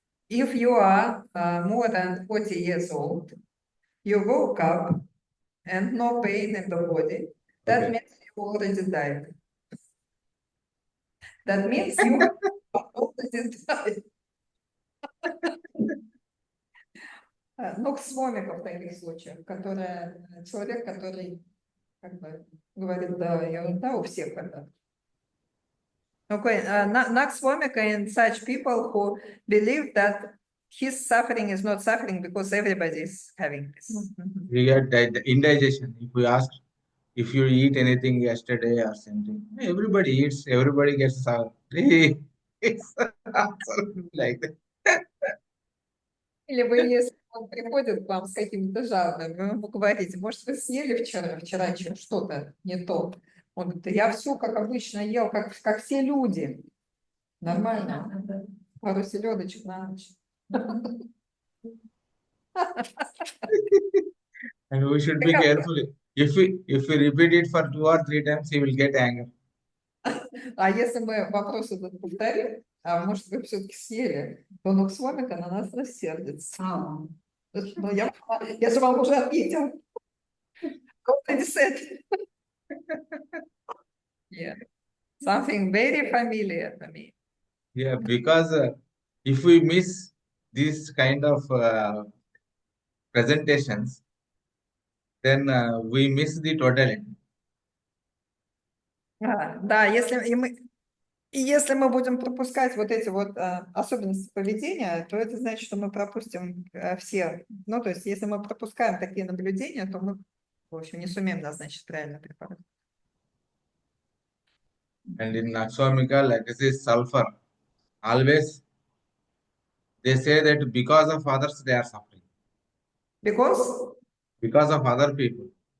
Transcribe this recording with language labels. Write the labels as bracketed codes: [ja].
[en] If you are more than 40 years old, you woke up and no pain in the body, That Okay. means you already died. That means you already died. [ru] Ну, ксвомика в таких случаях, которая человек, который как бы говорит, да, ерунда у всех это. [en] Okay, not Swamika and such people who believe that his suffering is not suffering because everybody is having this. We get indigestion. If we ask if you eat anything yesterday or something, everybody eats, everybody gets sorry. It's absolutely like that. [ru] Или вы, если он приходит к вам с какими-то жалобами, вы ему говорите, может, вы съели вчера что-то не то. Он говорит, я все как обычно ел, как все люди. Нормально. Пару селедочек на ночь. [en] And we should be careful. If we repeat it for 2 or 3 times, he will get anger. [ru] А если мы вопрос этот повторим, а может, вы все-таки съели, то Нуксвомика на нас рассердится. Ну, я же вам уже ответил. [en] Already said. Yeah. Something very familiar to me. Yeah, because if we miss these kind of presentations, then we miss the totality. [ru] Да, если мы будем пропускать вот эти вот особенности поведения, то это значит, что мы пропустим все. Ну, то есть, если мы пропускаем такие наблюдения, то мы, в общем, не сумеем назначить правильный препарат. [en] And in Naxwamika, like this is sulfur. Always they say that because of others they are suffering. Because? Because of other people.